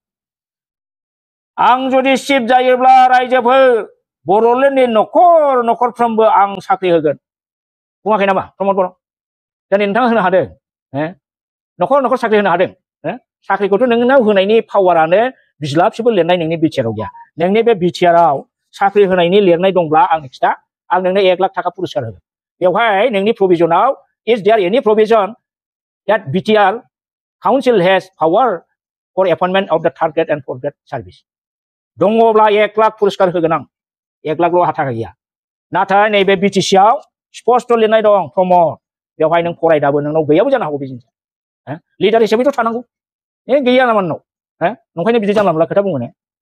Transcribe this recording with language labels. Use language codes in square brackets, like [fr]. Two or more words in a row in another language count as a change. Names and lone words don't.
[brx] आं जुदि चिफ जायोब्ला रायजोफोर बर'लेण्डनि न'खर न'खरफ्रोमबो आं साख्रि होगोन बुङाखै नामा प्रमद बर' दिनै नोंथाङा होनो हादों न'खर न'खर साख्रि होनो हादों साख्रिखौथ' नोंनाव होनायनि पावारानो बिज्लाबसेबो लिरनाय नोंनि बिटिआरआव गैया नोंनि बे बिटिआरआव साख्रि होनायनि लिरनाय दंब्ला आंनो खिथा आं नोंनो 1 लाख थाखा पुरस्कार होगोन बेवहाय नोंनि प्रभिजनाव [en] is there any provision that BTR council has power for appointment of the third grade and fourth grade service [brx] दङब्ला 1 लाख पुरस्कार होगोन आं 1 लाखल' थाखा गैया नाथाय नैबे बिटिसिआव स्पष्ट लिरनाय दं प्रमद बेवहाय नों फरायदाबो नोंनाव गैयाबो जानो हागौ बिदिनो लिडार हिसाबैथ' थानांगौ गैया नामा नोंनाव नंखायनो बिदि जानला मोनला खोथा बुङो ने